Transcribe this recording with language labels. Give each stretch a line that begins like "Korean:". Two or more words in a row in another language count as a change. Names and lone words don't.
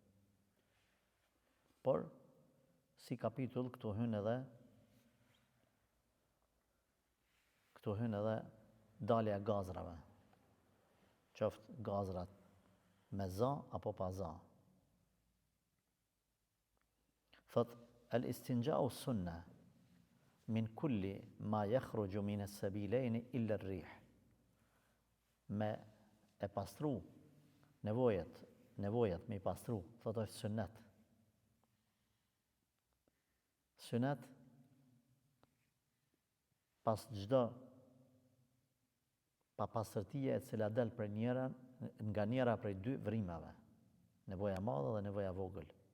Albanian: Por si kapitull këtu hyn edhe dalja e gazrave. Qoftë gazrat me za apo pa za.
Arabic: Thot الاستنجاء سنة من كل ما يخرج من السبيلين إلا الريح.
Albanian: Me e pastru nevojat me i pastru, thot është sunnet. Sunnet pas çdo pa pastërtia e cila del për njëra nga njëra prej dy vrimave, nevoja e madhe dhe nevoja e vogël.